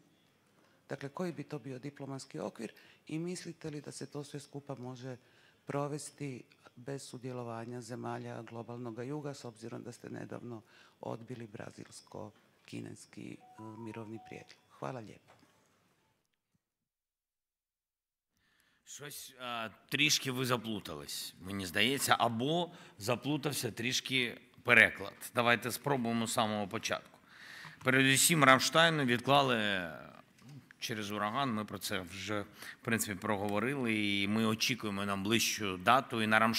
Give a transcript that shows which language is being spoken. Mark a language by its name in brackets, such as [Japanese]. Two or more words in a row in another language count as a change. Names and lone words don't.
[Croatian] Dakle, koji bi to bio diplomatski okvir i mislite li da se to sve skupa može provesti bez sudjelovanja zemalja globalnog juga, s obzirom da ste nedavno odbili brazilsko-kineski mirovni prijedlog? Hvala lijepo. [Ukrainian] Щось трішки ви заплутались, мені здається, або заплутався трішки переклад. Давайте спробуємо з самого початку. Передусім, Рамштайну відклали через ураган, ми про це вже, в принципі, проговорили, і ми очікуємо на ближчу дату.